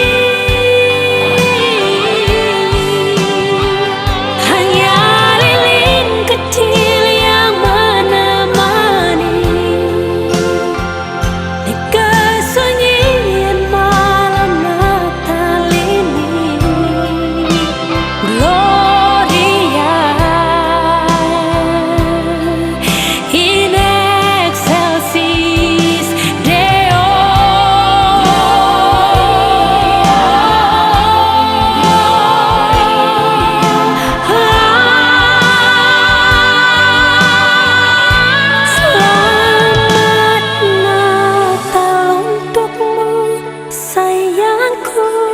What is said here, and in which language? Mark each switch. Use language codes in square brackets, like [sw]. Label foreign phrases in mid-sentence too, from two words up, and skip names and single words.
[id] Hanya lilin kecil yang menemani di kesunyian malam Natal ini. [la] Gloria in excelsis Deo. [id] Selamat Natal untukmu sayangku.